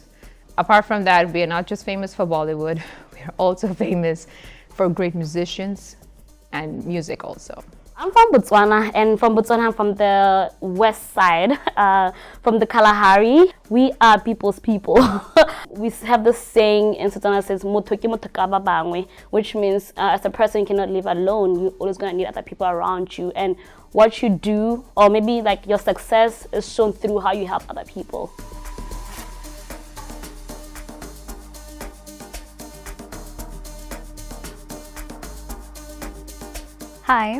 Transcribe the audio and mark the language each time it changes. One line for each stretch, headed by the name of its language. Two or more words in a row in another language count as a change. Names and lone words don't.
English: Apart from that, we are not just famous for Bollywood, we are also famous for great musicians and music also. I'm from Botswana, and from Botswana, I'm from the west side, from the Kalahari. We are people's people. We have this saying in Setswana that says,
Tswana: "Motho ke motho ka ba bangwe,"
English: which means as a person, you cannot live alone. You're always going to need other people around you. And what you do, or maybe like your success, is shown through how you help other people. Hi.